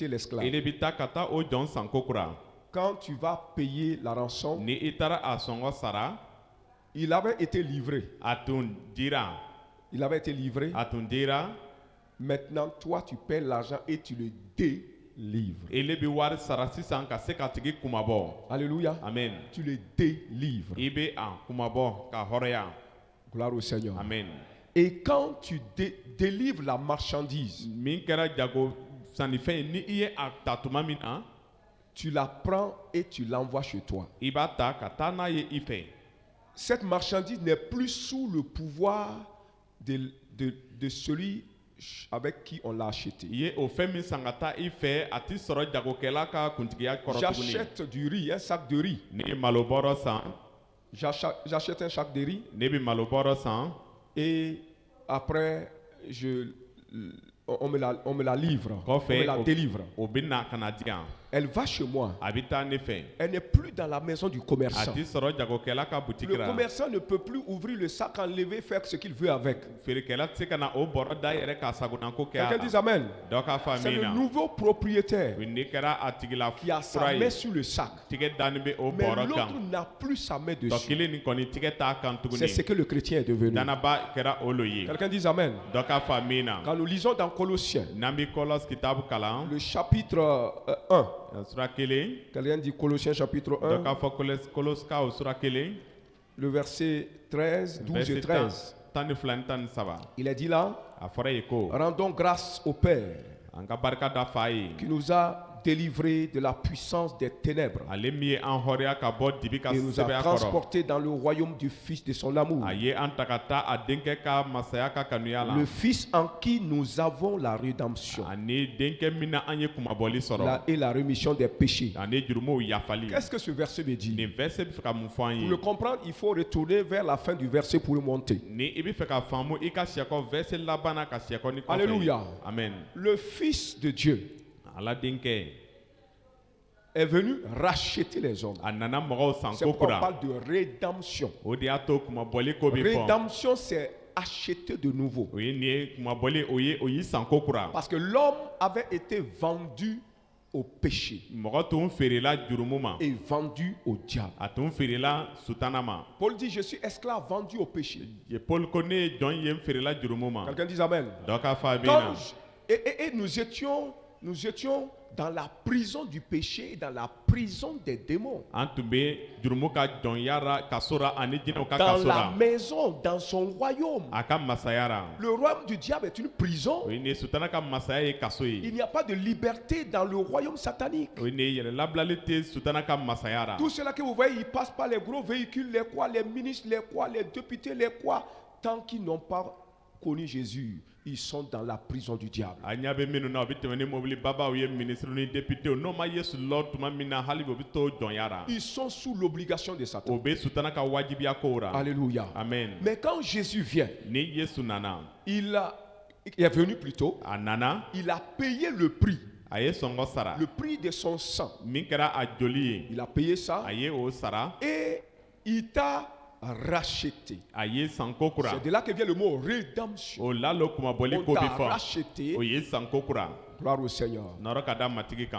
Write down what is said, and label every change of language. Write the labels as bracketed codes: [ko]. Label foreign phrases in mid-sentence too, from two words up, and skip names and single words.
[bm] i [fr] l'esclave. [bm] de bɛ taa ka taa o jɔn san ko kura. [fr] Quand tu vas payer la rançon, [bm] ni i taara a sɔngɔ sara [fr] il avait été livré. [bm] a tun dira. [fr] Il avait été livré. [bm] a tun dira. [fr] Maintenant, toi, tu paies l'argent et tu le délivres. [bm] i de bɛ wari sara sisan ka se k'a tigi kumabɔ. Alléluia. amen. [fr] Tu le délivres. [bm] i bɛ a kumabɔ ka hɔrɔnya. [fr] Gloire au Seigneur. [bm] amen. [fr] Et quand tu délivres la marchandise, [bm] min kɛra jago sannifɛn ye ni i ye a ta tuma min na [fr] tu la prends et tu l'envoies chez toi. [bm] i b'a ta ka taa n'a ye i fɛ. [fr] Cette marchandise n'est plus sous le pouvoir de celui avec qui on l'a acheté. [bm] i ye o fɛn min san ka taa i fɛ a ti sɔrɔ jagokɛla ka kuntigiya kɔrɔ tuguni. [fr] J'achète du riz, un sac de riz. [bm] ni malo bɔrɔ san [fr] J'achète un sac de riz [bm] ne bɛ malo bɔrɔ san [fr] et après on me la livre, on [bm] kɔfɛ [fr] me la délivre. [bm] o bɛ na ka na di yan. [fr] Elle va chez moi. [bm] a bɛ taa ne fɛ. [fr] Elle n'est plus dans la maison du [bm] a [fr] commerçant. [bm] ti sɔrɔ jagokɛla ka butiki [fr] Le [bm] la. [fr] commerçant ne peut plus ouvrir le sac, enlever, faire ce qu'il veut avec. [bm] feerekɛla tɛ se ka na o bɔrɔ da yɛrɛ k'a sagonako kɛ a [fr] Quelqu'un dit [bm] la. Amen. dɔ k'a fɔ [fr] C'est [bm] min [fr] le [bm] na. [fr] nouveau propriétaire [bm] ni kɛra a tigila [fr] qui a sa [bm] fura [fr] main [bm] ye [fr] sur le sac. [bm] tigɛ dani bɛ o [fr] Mais [bm] bɔrɔ [fr] l'autre [bm] kan. [fr] n'a plus sa main [bm] dɔ [fr] dessus. [bm] kelen nin kɔni tigɛ t'a kan tuguni. [fr] C'est ce que le chrétien est devenu. [bm] danaba kɛra o lo ye. [fr] Quelqu'un dit Amen. [bm] dɔ k'a fɔ min na. [fr] Quand nous lisons dans Colossiens, [bm] n'an bɛ kɔlɔsi kitabu kalan. [fr] le chapitre 1, [bm] sura kelen. [fr] quelqu'un dit Colossiens chapitre [bm] dɔ [fr] 1, [bm] k'a fɔ koloskaw sura kelen. [fr] le verset 13, 12 et 13. [bm] tan ni fila ni tan ni saba. [fr] Il est dit là, [bm] a fɔra yen ko. [fr] rendons grâce au Père [bm] an ka barika da fa ye. [fr] qui nous a délivrés de la puissance des ténèbres [bm] ale min ye an hɔrɔnya ka bɔ dibi ka [fr] et nous a [bm] sɛbɛya kɔrɔ. [fr] transportés dans le royaume du Fils de son amour. [bm] a ye an ta ka taa a denkɛ ka masaya ka kanuya la. [fr] Le Fils en qui nous avons la rédemption [bm] ani denkɛ min na an ye kumabɔli sɔrɔ. [fr] et la rémission des péchés. [bm] ani jurumuw yafali. [fr] Qu'est-ce que ce verset me dit? [bm] nin verset bɛ fɛ ka mun fɔ an [fr] Pour le [bm] ye. [fr] comprendre, il faut retourner vers la fin du verset pour le monter. [bm] ni i bɛ fɛ ka faamu i ka siyɛkɔ verset laban na ka siyɛkɔ ni kɔfɛ. Alléluia. amen. [fr] Le Fils de Dieu [bm] ala denkɛ [fr] est venu racheter les hommes. [bm] a nana mɔgɔw san [fr] C'est [bm] ko [fr] pourquoi on [bm] kura. [fr] parle de rédemption. [bm] o de y'a to kumabɔli ko bɛ fɔ. [fr] Rédemption, c'est acheter de nouveau. [bm] o ye nin ye kumabɔli o y'i san ko kura. [fr] Parce que l'homme avait été vendu au péché [bm] mɔgɔ tun feerela jurumu ma. [fr] et vendu au diable. [bm] a tun feerela sutana ma. [fr] Paul dit, je suis esclave vendu au péché. [bm] ye paul ko ne ye jɔn ye n feerela jurumu ma. [fr] Quelqu'un dit Amen. [bm] dɔ k'a fɔ a bɛ [fr] Quand [bm] na. [fr] et nous étions dans la prison du péché et dans la prison des démons. [bm] an tun bɛ jurumu ka jɔnya ra kaso ra ani jinɛw ka [fr] Dans [bm] kaso [fr] la [bm] ra. [fr] maison, dans son royaume. [bm] a ka masaya ra. [fr] Le royaume du diable est une prison. [bm] o ye nin ye sutana ka masaya ye kaso [fr] Il [bm] ye. [fr] n'y a pas de liberté dans le royaume satanique. [bm] o ye nin ye yɛrɛ labilali tɛ sutana ka masaya ra. [fr] Tout cela que vous voyez, ils passent par les gros véhicules, les quoi, les ministres, les quoi, les députés, les quoi. Tant qu'ils n'ont pas connu Jésus, ils sont dans la prison du diable. [bm] a ɲɛ bɛ minnu na o bɛ tɛmɛ ni mobili babaw ye minisiriw ni deputew n'o ma yesu lɔ tuma min na hali bi o bɛ to jɔnya ra. [fr] Ils sont sous l'obligation de Satan. [bm] o bɛ sutana ka wajibiya kow ra. Alléluia. amen. [fr] Mais quand Jésus vient, [bm] ni yesu nana. [fr] il est venu plutôt, [bm] a nana. [fr] il a payé le prix, [bm] a ye sɔngɔ sara. [fr] le prix de son sang. [bm] min kɛra a joli ye. [fr] Il a payé ça [bm] a ye o sara. [fr] et il t'a racheté. [bm] a ye san ko kura. [fr] C'est de là que vient le mot rédemption. [bm] o la lo kumabɔli [fr] On [bm] ko bi [fr] t'a [bm] fɔ. [fr] racheté, [bm] o ye san ko kura. [fr] gloire au Seigneur, [bm] nɔrɔ ka da matigi kan.